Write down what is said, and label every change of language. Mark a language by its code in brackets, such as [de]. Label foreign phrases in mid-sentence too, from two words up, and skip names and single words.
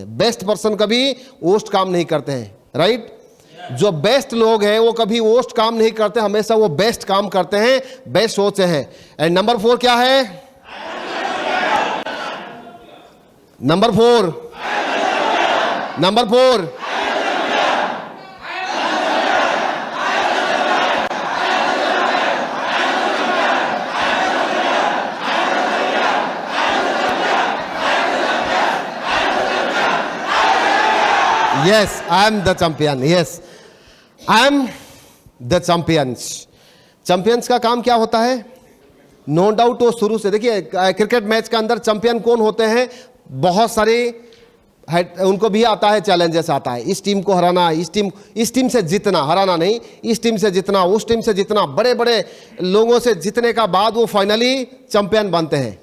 [en] best person [hi] कभी वर्स्ट काम नहीं करते हैं, राइट? जो बेस्ट लोग हैं वो कभी वर्स्ट काम नहीं करते, हमेशा वो बेस्ट काम करते हैं, बेस्ट सोचते हैं। [en] and number 4 [hi] क्या है? [en] number 4, number 4 Yes, I am the champion. Yes, I am the champions. [hi] चैंपियंस का काम क्या होता है? [en] no doubt [hi] वो शुरू से, देखिए क्रिकेट मैच के अंदर चैंपियन कौन होते हैं? बहुत सारे उनको भी आता है, चैलेंजेस आता है, इस टीम को हराना, इस टीम से जीतना, हराना नहीं, इस टीम से जीतना, उस टीम से जीतना, बड़े बड़े लोगों से जीतने का बाद वो फाइनली चैंपियन बनते हैं।